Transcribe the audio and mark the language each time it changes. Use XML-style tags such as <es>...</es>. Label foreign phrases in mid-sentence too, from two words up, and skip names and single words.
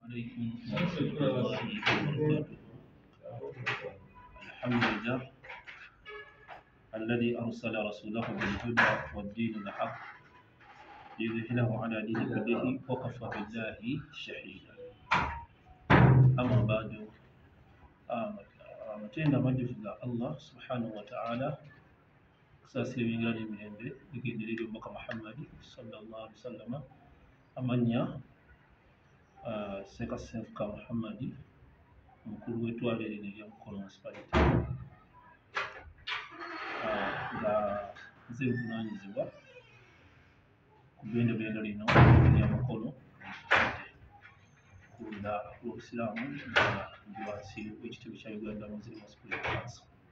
<ar>عليكم ورحمة الله وبركاته. الحمد لله الذي أرسل رسوله بالهدى والدين الحق ليظهره على دين كله وكفى بالله شهيدا. أما بعد</ar> <lg>amatenda amajjufu ga Allah</lg> <ar>سبحانه وتعالى</ar> <lg>kusaasira ebyengerano emirembe bigenderera omubaka Muhammadi</lg> <ar>صلى الله عليه وسلم</ar> <lg>amanya Seka Sefuka Muhammadi omukulu w'ettwale lino eryamukono municipality nga nze nvunaanyizibwa ku bbendobendo lino eryamukono kuwulira olw'obusiraamu nga ndi wansi w'ekitebe kya Uganda Muslim Spiritual Council.</lg>